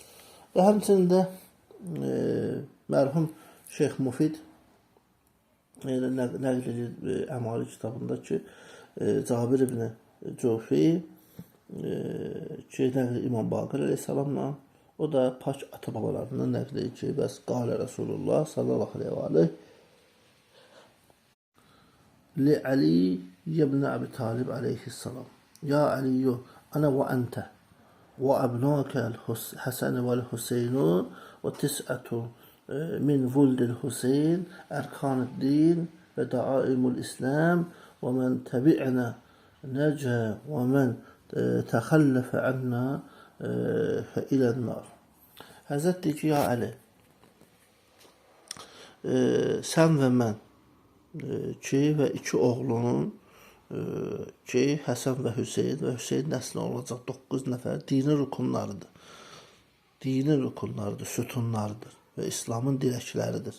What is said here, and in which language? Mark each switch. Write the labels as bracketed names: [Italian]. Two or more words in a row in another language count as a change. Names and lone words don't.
[Azerbaijani] Və həmçində mərhum Şeyx Mufid nəql edir Əmali kitabında ki, Cabir ibn Cüfi ki, nəql İmam Baqir aleyhissalamla, o da pak ata-babalarından nəql edir ki, bəs [Arabic] قال رسول الله صلى الله عليه وآله لعلي بن أبي طالب عليه السلام، يا علي أنا وأنت وأبناك الحسن والحسين وتسعة من ولد الحسين أركان الدين ودعائم الإسلام ومن تبعنا نجا ومن تخلف عنا فإلى النار. [Azerbaijani] Həzrət deyir ki, ya Əli, sən və mən ki və iki oğlunun ki, Həsən və Hüseyn nəsli olacaq 9 nəfər dinin rukunlarıdır. Dinin rukunlarıdır, sütunlarıdır və İslamın dirəkləridir.